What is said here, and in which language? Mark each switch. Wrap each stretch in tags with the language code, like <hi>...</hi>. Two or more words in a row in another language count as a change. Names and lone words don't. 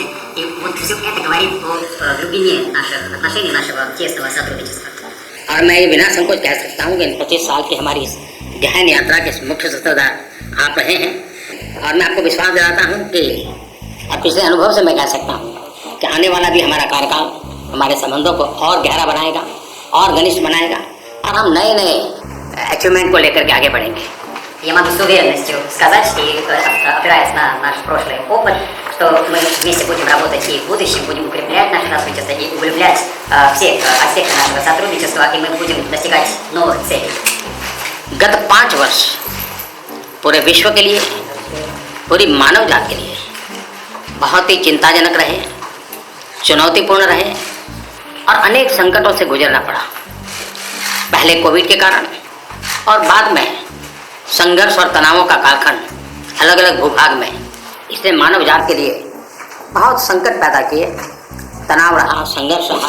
<ru>И вот все это говорит о глубине наших отношений, нашего тесного сотрудничества.</ru> <hi>और मैं ये बिना संकोच कह सकता हूँ कि इन 25 साल की हमारी इस गहन यात्रा के मुख्य सूत्रधार आप रहे हैं। और मैं आपको विश्वास दिलाता हूँ कि अब पिछले अनुभव से मैं कह सकता हूँ कि आने वाला भी हमारा कार्यकाल हमारे संबंधों को और गहरा बनाएगा और घनिष्ठ बनाएगा और हम नए नए अचीवमेंट को लेकर के आगे बढ़ेंगे।</hi> <ru>Я могу с уверенностью сказать, что опираясь на наш прошлый опыт, что мы вместе будем работать и в будущем, будем укреплять наше сотрудничество и углублять все аспекты нашего сотрудничества, и мы будем достигать новых целей.</ru> <hi>गत 5 वर्ष पूरे विश्व के लिए, पूरी मानव जात के लिए बहुत ही चिंताजनक रहे, चुनौतीपूर्ण रहे और अनेक संकटों से गुजरना पड़ा। पहले कोविड के कारण और बाद में संघर्ष और तनावों का कालखंड अलग अलग भूभाग में, इसने मानव जात के लिए बहुत संकट पैदा किए, तनाव रहा, संघर्ष रहा।</hi>